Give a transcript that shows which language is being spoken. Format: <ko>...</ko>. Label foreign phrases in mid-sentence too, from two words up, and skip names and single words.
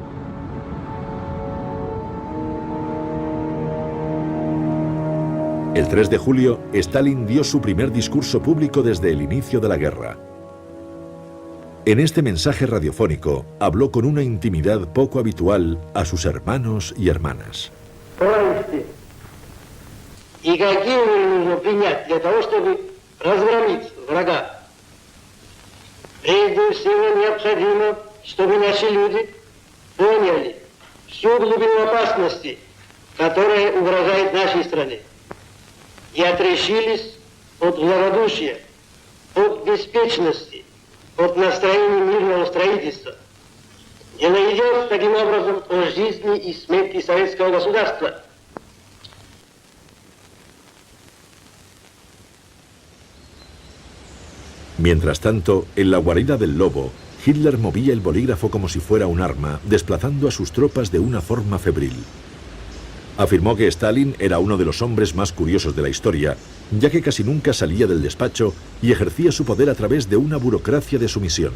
<es>El 3 de julio, Stalin dio su primer discurso público desde el inicio de la guerra. En este mensaje radiofónico, habló con una intimidad poco habitual a sus hermanos y hermanas.</es> <ru>И какие нужно принять для того, чтобы разгромить врага? Прежде всего необходимо, чтобы наши люди поняли всю глубину опасности, которая угрожает нашей стране, и отрешились от благодушия, от беспечности, от настроения мирного строительства. Дело идет таким образом о жизни и смерти советского государства.</ru> <es>Mientras tanto, en la guarida del Lobo, Hitler movía el bolígrafo como si fuera un arma, desplazando a sus tropas de una forma febril. Afirmó que Stalin era uno de los hombres más curiosos de la historia, ya que casi nunca salía del despacho y ejercía su poder a través de una burocracia de sumisión.</es>